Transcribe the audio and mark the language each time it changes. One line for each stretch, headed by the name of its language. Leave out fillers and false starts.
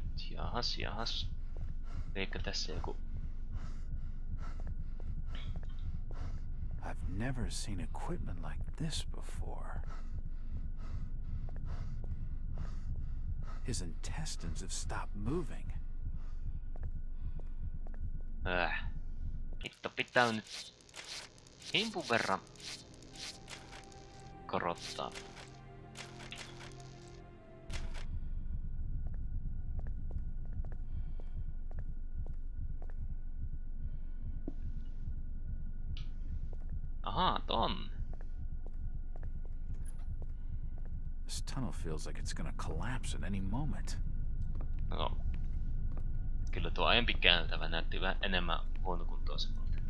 Finnish: Jahas. Eikö tässä joku...
English: I've never seen equipment like this before. His intestines have stopped moving.
Finnish: Hitto pitää nyt himpun verran korottaa. Aha, ton.
English: This tunnel feels like it's gonna collapse at any moment.
Finnish: No. Kyllä tuo aiempi kääntävä näytti vähän enemmän huonokuntoisemmalta.